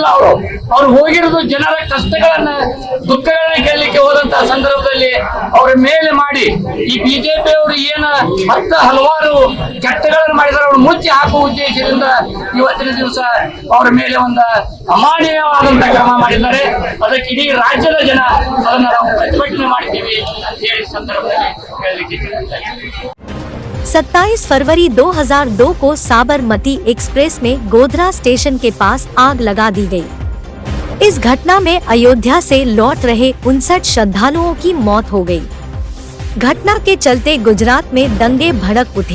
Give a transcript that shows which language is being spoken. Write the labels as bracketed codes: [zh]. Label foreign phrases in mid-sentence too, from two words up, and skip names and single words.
[kn] ಅವರು ಹೋಗಿರೋದು ಜನರ ಕಷ್ಟಗಳನ್ನ ದುಃಖಗಳನ್ನ ಕೇಳಲಿಕ್ಕೆ ಹೋದಂತಹ ಸಂದರ್ಭದಲ್ಲಿ ಅವರ ಮೇಲೆ ಮಾಡಿ ಈ ಬಿಜೆಪಿ ಅವರು ಏನ ಹಲವಾರು ಕೆಟ್ಟಗಳನ್ನು ಮಾಡಿದರೆ ಅವರು ಮುಚ್ಚಿ ಹಾಕುವ ಉದ್ದೇಶದಿಂದ ಇವತ್ತಿನ ದಿವಸ ಅವರ ಮೇಲೆ ಒಂದು ಅಮಾನವೀಯವಾದಂತಹ ಕ್ರಮ ಮಾಡಿದ್ದಾರೆ. ಅದಕ್ಕೆ ಇಡೀ ರಾಜ್ಯದ ಜನ ಅದನ್ನ ನಾವು ಪ್ರತಿಭಟನೆ ಮಾಡ್ತೀವಿ ಅಂತ ಹೇಳಿ ಸಂದರ್ಭದಲ್ಲಿ ಹೇಳಲಿಕ್ಕೆ ಇಚ್ಛೆ. [hi] 27 फरवरी 2002 को साबरमती एक्सप्रेस में गोधरा स्टेशन के पास आग लगा दी गई। इस घटना में अयोध्या से लौट रहे 59 श्रद्धालुओं की मौत हो गई। घटना के चलते गुजरात में दंगे भड़क उठे।